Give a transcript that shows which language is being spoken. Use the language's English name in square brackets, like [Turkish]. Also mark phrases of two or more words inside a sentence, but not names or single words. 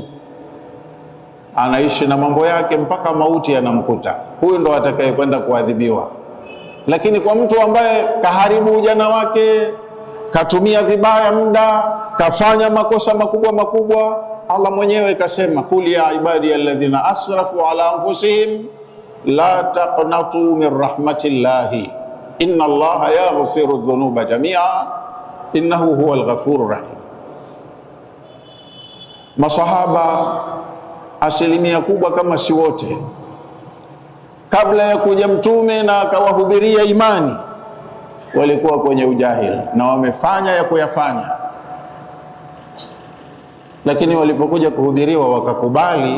[Swahili] Anaishi na mambo yake mpaka mauti yanamkuta. Huyu ndo atakaye kwenda kuadhibiwa. Lakini kwa mtu ambaye kaharibu ujana wake, katumia vibaya muda, kafanya makosa makubwa, Allah mwenyewe kasema, [Arabic] قل يا عبادي الذين أسرفوا على أنفسهم لا تقنطوا من رحمة الله إن الله يغفر الذنوب جميعا إنه هو الغفور الرحيم. [Swahili] Masahaba asilimia kubwa kama si wote, kabla ya kuja mtume na akawahubiria imani, walikuwa kwenye ujahil na wamefanya ya kuyafanya, lakini walipokuja kuhubiriwa wakakubali.